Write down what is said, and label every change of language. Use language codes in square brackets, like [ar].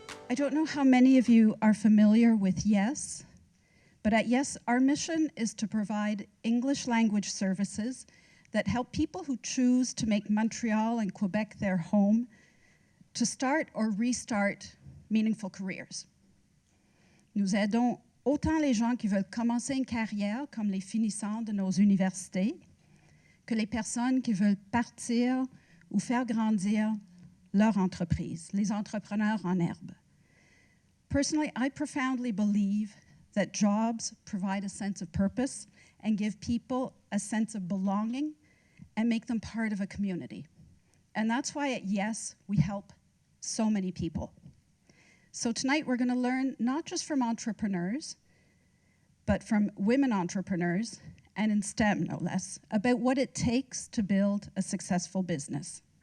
[en] I don't know how many of you are familiar with YES, but at YES, our mission is to provide English language services that help people who choose to make Montreal and Quebec their home to start or restart meaningful careers. [fr] Nous aidons autant les gens qui veulent commencer une carrière, comme les finissants de nos universités, que les personnes qui veulent partir ou faire grandir leur entreprise, les entrepreneurs en herbe. [en] Personally, I profoundly believe that jobs provide a sense of purpose and give people a sense of belonging and make them part of a community. And that's why at YES, we help so many people. So tonight, we're going to learn not just from entrepreneurs, but from women entrepreneurs, and in STEM, no less, about what it takes to build a successful business.